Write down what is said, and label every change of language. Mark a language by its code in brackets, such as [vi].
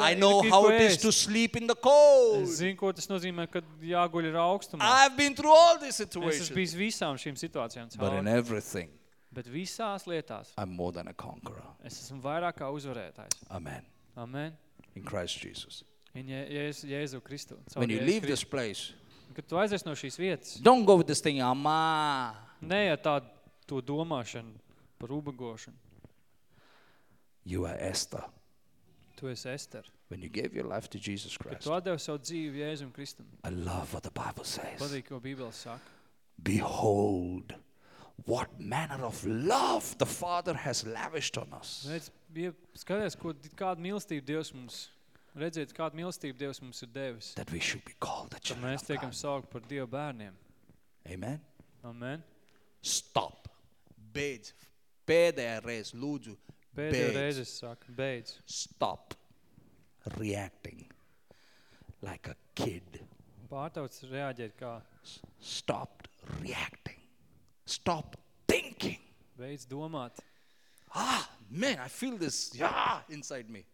[en] I know how it is to sleep in the cold. [lv] Es zinu, ko tas nozīmē, kad jāguļ ir aukstumā. [en] I have been through all these situations. [lv] Es esmu bijis visām šīm situācijām cauri. [en] But in everything. [lv] Bet visās lietās. [en] I'm more than a conqueror. [lv] Es esmu vairāk kā uzvarētājs. [en] Amen. [lv] Amen. [en] In Christ Jesus. [lv] In Jēzu Kristu. [en] When you leave this place. [lv] Kad tu aizies no šīs vietas. [en] Don't go with this thing, amā. [lv] Ne, ja tā to domāšanu par ubagošanu. [en] You are Esther. [lv] Tu esi Ester. [en] When you gave your life to Jesus Christ. [lv] Kad tu atdevi savu dzīvi Jēzum Kristum. [en] I love what the Bible says. [lv] Patīk, ko Bībeles saka. [en] Behold, what manner of love the Father has lavished on us. [lv] Skaties, kādu mīlestību Dievs mums redzēt, kādu mīlestību Dievs mums ir devis. [en] That we should be called the children of God. [lv] Mēs tiekam saukt par Dieva bērniem. [en] Amen. [lv] Amen. Stop. Beidz. Pēdējā reize lūdzu. Pēdējā reize saka, beidz. [en] Stop reacting like a kid. [lv] Pārtauc reaģēt kā. [en] Stop reacting. Stop thinking. [lv] Beidz domāt. [en] Ah, man, I feel this yeah, inside me.